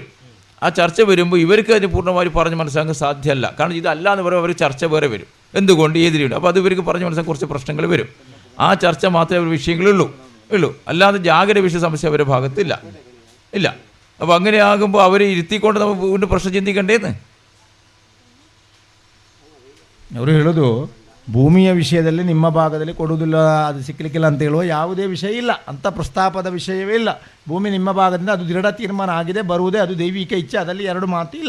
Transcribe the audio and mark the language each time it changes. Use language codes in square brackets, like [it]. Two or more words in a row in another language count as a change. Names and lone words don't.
[ml] ആ ചർച്ച വരുമ്പോൾ ഇവർക്ക് അതിന് പൂർണ്ണമായി പറഞ്ഞ് മനസ്സിലാക്കാൻ സാധ്യമല്ല. കാരണം ഇതല്ല എന്ന് പറയുമ്പോൾ അവർ ചർച്ച വേറെ വരും. എന്തുകൊണ്ട് ഏത് രീതിയിൽ, അപ്പോൾ അത് ഇവർക്ക് പറഞ്ഞ് മനസ്സിലാക്കാൻ കുറച്ച് പ്രശ്നങ്ങൾ വരും. ആ ചർച്ച മാത്രമേ അവർ വിഷയങ്ങളുള്ളൂ. അല്ലാതെ ജാഗ്രത വിഷയ സമസ്യ അവരുടെ ഭാഗത്തില്ല. അപ്പോൾ അങ്ങനെയാകുമ്പോൾ അവരെ ഇരുത്തിക്കൊണ്ട് നമ്മൾ വീണ്ടും പ്രശ്നം ಚಿಂತಿಕಂಡೇನು. [kn] ಅವರು ಹೇಳೋದು ಭೂಮಿಯ ವಿಷಯದಲ್ಲಿ ನಿಮ್ಮ ಭಾಗದಲ್ಲಿ ಕೊಡುವುದಿಲ್ಲ, ಅದು ಸಿಕ್ಕಲಿಕ್ಕಿಲ್ಲ ಅಂತ ಹೇಳುವ ಯಾವುದೇ ವಿಷಯ ಇಲ್ಲ, ಅಂಥ ಪ್ರಸ್ತಾಪದ ವಿಷಯವೇ ಇಲ್ಲ. ಭೂಮಿ ನಿಮ್ಮ ಭಾಗದಿಂದ ಅದು ದೃಢ ತೀರ್ಮಾನ ಆಗಿದೆ, ಬರುವುದೇ ಅದು ದೈವಿಕ ಇಚ್ಛೆ, ಅದರಲ್ಲಿ 2 ಮಾತು ಇಲ್ಲ.